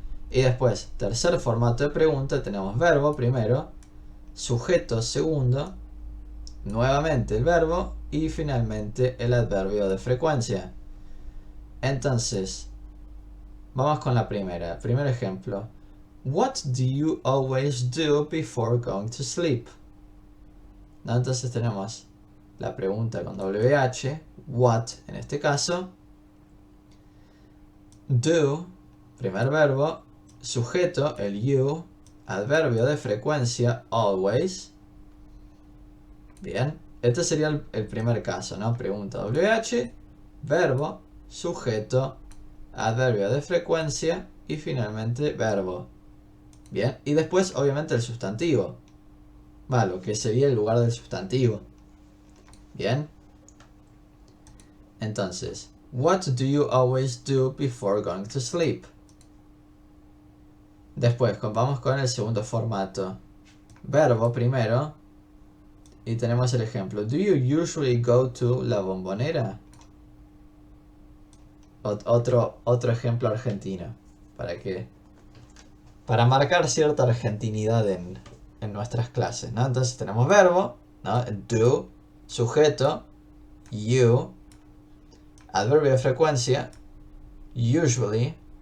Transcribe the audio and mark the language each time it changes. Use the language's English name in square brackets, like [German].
[Spanish] Y después, tercer formato de pregunta, tenemos verbo primero, sujeto segundo, nuevamente el verbo y finalmente el adverbio de frecuencia. Entonces, vamos con la primera. Primer ejemplo. [English] What do you always do before going to sleep? [Spanish] ¿No? Entonces tenemos la pregunta con WH, what en este caso, do, primer verbo, sujeto, el you, adverbio de frecuencia, always. Bien, este sería el primer caso, ¿no? Pregunta WH, verbo, sujeto, adverbio de frecuencia y finalmente verbo. Bien, y después obviamente el sustantivo. Va, lo que sería el lugar del sustantivo. Bien. Entonces, [English] what do you always do before going to sleep? [Spanish] Después, vamos con el segundo formato. Verbo primero. Y tenemos el ejemplo. [English] Do you usually go to la bombonera? [Spanish] Otro ejemplo argentino. Para marcar cierta argentinidad en nuestras clases, ¿no? Entonces tenemos verbo, ¿no? Do, sujeto, you, adverbio de frecuencia, usually.